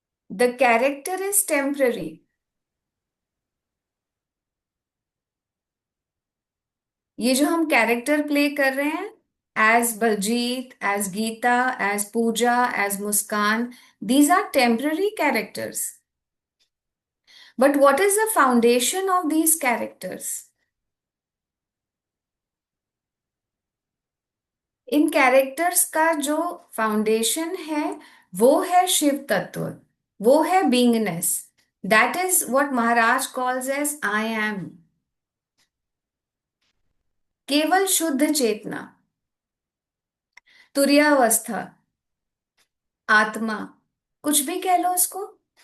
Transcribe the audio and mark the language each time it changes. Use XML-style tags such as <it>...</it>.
<en>The character is temporary.</en> <hi>ये जो हम कैरेक्टर प्ले कर रहे हैं, as Baljeet, as Gita, as Puja, as Muskan,</hi> <en>These are temporary characters. But what is the foundation of these characters?</en> <hi>In characters का जो foundation है वो है शिव तत्व, वो है बीइंगनेस।</hi> <en>That is what Maharaj calls as I am.</en> <hi>केवल शुद्ध चेतना, तुरीयावस्था, आत्मा, कुछ भी कह लो उसको।</hi>